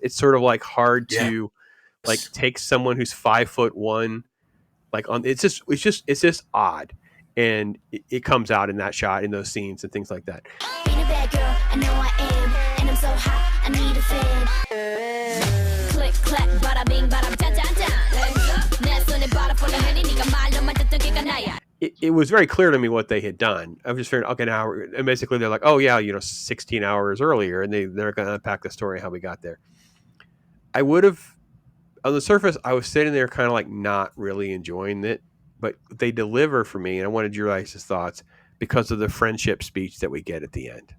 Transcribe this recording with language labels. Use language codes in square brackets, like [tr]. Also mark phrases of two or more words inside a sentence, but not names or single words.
[en] It's sort of like hard to like take someone who's 5'1", like on. It's just odd, and it comes out in that shot, in those scenes, and things like that. Being a bad girl, I know I am, and I'm so hot, I need a fan. Click, clack, bada bing, bada da da da. It was very clear to me what they had done. I was just figuring, okay, now, and basically they're like, oh yeah, 16 hours earlier, and they're going to unpack the story how we got there. I would have, on the surface, I was sitting there kind of like not really enjoying it, but they deliver for me, and I wanted your guys' thoughts because of the friendship speech that we get at the end.